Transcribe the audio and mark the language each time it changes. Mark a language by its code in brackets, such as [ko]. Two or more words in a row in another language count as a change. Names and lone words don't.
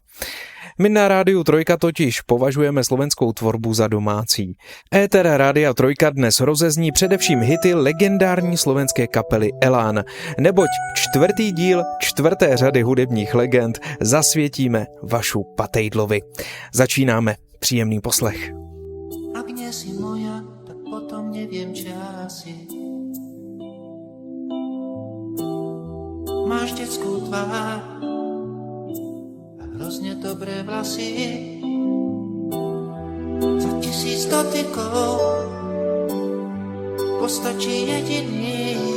[cs] My na Rádiu Trojka totiž považujeme slovenskou tvorbu za domácí. Éter Rádia Trojka dnes rozezní především hity legendární slovenské kapely Elán, neboť čtvrtý díl čtvrté řady hudebních legend zasvětíme Vašu Patejdlovi. Začínáme, příjemný poslech. [sk] Ak nie si moja, tak potom neviem, či asi. Máš detskú tvár a hrozne dobré vlasy. Za 1000 dotykov postačí jediný.